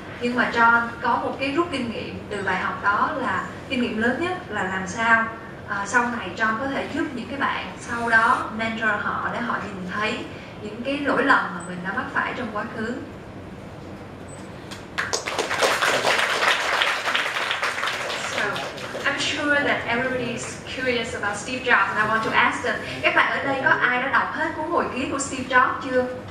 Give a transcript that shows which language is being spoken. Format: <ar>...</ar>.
<vi>Nhưng mà John có một cái rút kinh nghiệm từ bài học đó, là kinh nghiệm lớn nhất là làm sao sau này John có thể giúp những cái bạn sau đó mentor họ để họ nhìn thấy những cái lỗi lầm mà mình đã mắc phải trong quá khứ.</vi> <en>So, I'm sure that everybody is curious about Steve Jobs and I want to ask them.</en> <vi>Các bạn ở đây có ai đã đọc hết cuốn hồi ký của Steve Jobs chưa?</vi>